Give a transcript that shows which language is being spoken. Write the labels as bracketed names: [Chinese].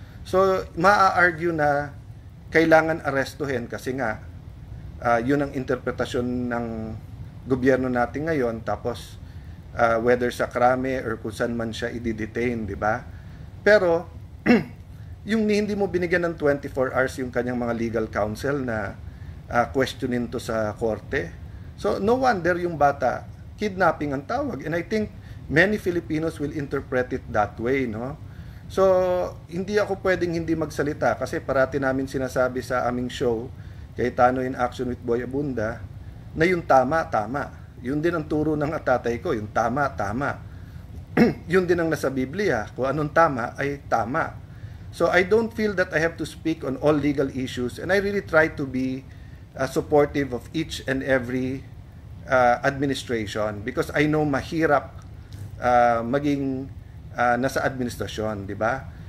[Filipino] So, maa-argue na kailangan arestuhin kasi nga yun ang interpretasyon ng gobyerno natin ngayon, tapos whether sa krame or kung saan man siya i-detain, di ba? Pero yung hindi mo binigyan ng 24 hours yung kanyang mga legal counsel na questionin to sa korte. [English] So no wonder [Filipino] yung bata kidnapping ang tawag, [English] and I think many Filipinos will interpret it that way, no? [Filipino] So hindi ako pwedeng hindi magsalita kasi parati namin sinasabi sa aming show Cayetano in Action with Boy Abunda na yung tama, tama. Yun din ang turo ng tatay ko, yung tama, tama. Yun din ang nasa Biblia, kung anong tama ay tama. [English] So I don't feel that I have to speak on all legal issues, and I really try to be supportive of each and every administration because I know [Filipino] mahirap maging nasa administrasyon, di ba?